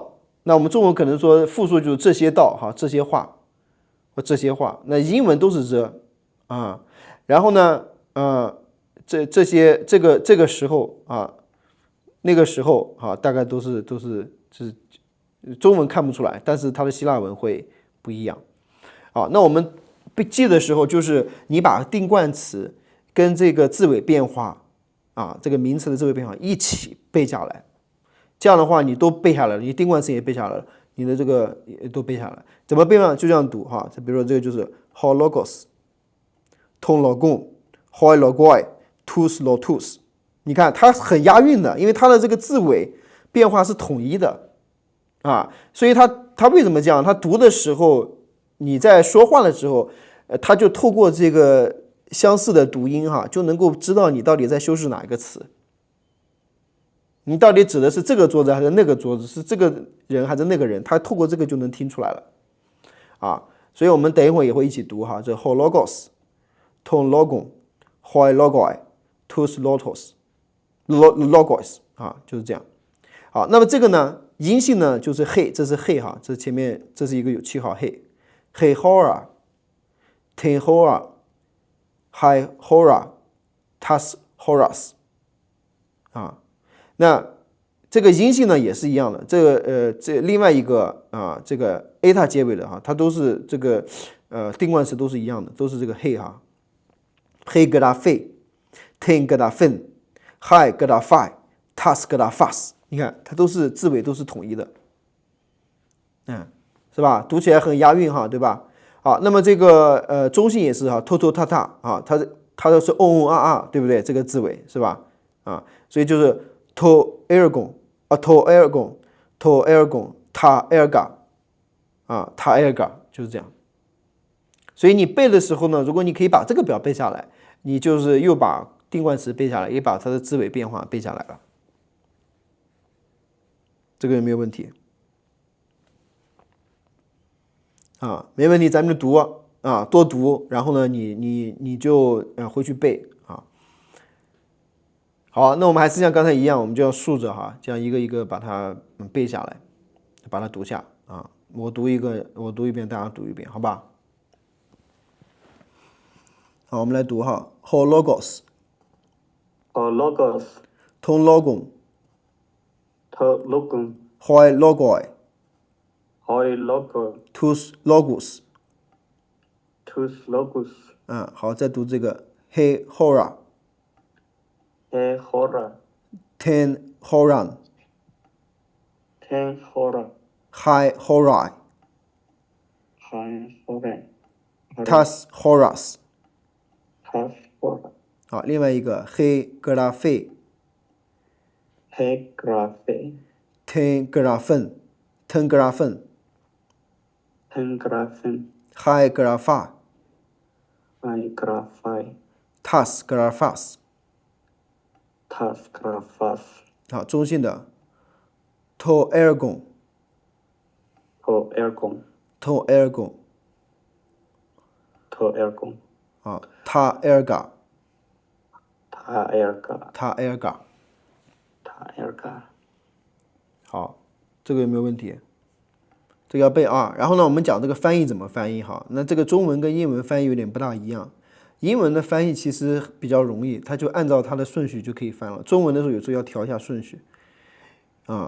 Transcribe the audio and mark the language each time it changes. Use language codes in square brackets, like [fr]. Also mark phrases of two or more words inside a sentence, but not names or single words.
[zh] 那我们中文可能说复数就是这些道这些话或这些话，那英文都是the然后呢这些这个时候那个时候大概都是中文看不出来，但是它的希腊文会不一样那我们记的时候，就是你把定冠词跟这个字尾变化这个名词的字尾变化一起背下来。这样的话，你都背下来了，你定冠词也背下来了，你的这个也都背下来。怎么背呢？就这样读比如说这个就是 [el] ὁ λόγος τῶν λόγων οἱ λόγοι τοὺς λότους, [zh] 你看它很押韵的，因为它的这个字尾变化是统一的所以它为什么这样？它读的时候，你在说话的时候，它就透过这个相似的读音就能够知道你到底在修饰哪一个词。你到底指的是这个桌子还是那个桌子，是这个人还是那个人，他透过这个就能听出来了啊。所以我们等一会儿也会一起读哈，这 [el] ὁ λόγος τῶν λόγων οἱ λόγοι τοὺς λότος λόγος [zh] 啊，就是这样。好，那么这个呢，阴性呢就是 he， 这是 he 哈，这前面这是一个有7号 he [el] ὥρα τὴν ὥρα αἱ ὥρα τὰς ὥρας [zh] 啊，那这个阴性呢也是一样的，这个这另外一个啊，这个 eta 结尾的哈，它都是这个定冠词都是一样的，都是这个 he 哈 he 疙瘩 fe ten 疙瘩 fen hi 疙瘩 fi tas 疙瘩 fas， 你看它都是字尾都是统一的，是吧？读起来很押韵哈，对吧？好，那么这个中性也是哈 [el] τὸ τὰ τὰ [zh] 啊，它都是啊，对不对？这个字尾是吧？啊，所以就是 [el] τὸ ἔργον [zh] 啊 [el] τὸ ἔργον τὸ ἔργον τὰ ἔργα [zh] 啊 [el] τὰ ἔργα [zh] 就是这样。所以你背的时候呢，如果你可以把这个表背下来，你就是又把定冠词背下来，也把它的字尾变化背下来了。这个有没有问题？啊，没问题，咱们就读啊，多读，然后呢，你就回去背啊。好，那我们还是像刚才一样，我们就要竖着哈，这样一个一个把它背下来，把它读下啊。我读一遍，大家读一遍，好吧？好，我们来读哈 ， [el] ὁ λόγος logos τὸν λόγον τὸ λόγον οἱ λόγοι οἱ λόγο τοὺς λόγος τοὺς λόγος [zh] 好，再读这个 [el] ἡ ὥρα ἡ ὥρα τὴν ὥραν τὴν ὥρα αἱ ὧραι αἱ ὥρα τὰς ὥρας τὰς ὥρα [zh] 好，另外一个 [el] ἡ γραφή ἡ γραφή τὴν γραφήν τὴν γραφήν τὴν γραφήν αἱ γραφα αἱ γραφι τὰς γραφάς τὰς γραφάς [zh] 好，中性的 [el] τὸ ἔργον τὸ ἔργον τὸ ἔργον τὸ ἔργον 好 τὰ ἔργα τὰ ἔργα τὰ ἔργα τὰ ἔργα [zh] 好，这个有没有问题？这个要背啊。然后呢，我们讲这个翻译怎么翻译哈。那这个中文跟英文翻译有点不大一样。英文的翻译其实比较容易，它就按照它的顺序就可以翻了。中文的时候有时候要调一下顺序啊。